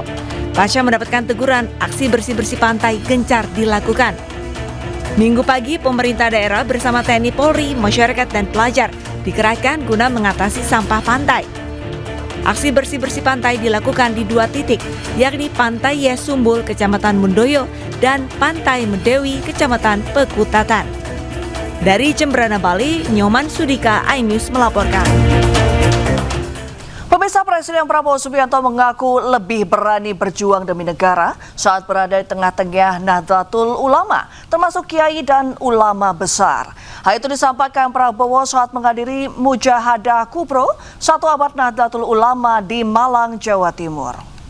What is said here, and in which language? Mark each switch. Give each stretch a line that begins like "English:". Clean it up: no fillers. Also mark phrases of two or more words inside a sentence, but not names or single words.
Indonesian: Pasca mendapatkan teguran, aksi bersih-bersih pantai gencar dilakukan. Minggu pagi, pemerintah daerah bersama TNI Polri, masyarakat, dan pelajar dikerahkan guna mengatasi sampah pantai. Aksi bersih-bersih pantai dilakukan di 2 titik, yakni Pantai Yesumbul, Kecamatan Mendoyo, dan Pantai Medewi, Kecamatan Pekutatan. Dari Jembrana, Bali, Nyoman Sudika, iNews melaporkan. Pemirsa, Presiden Prabowo Subianto mengaku lebih berani berjuang demi negara saat berada di tengah-tengah Nahdlatul Ulama, termasuk kiai dan ulama besar. Hal itu disampaikan Prabowo saat menghadiri Mujahadah Kubro 1 abad Nahdlatul Ulama di Malang, Jawa Timur.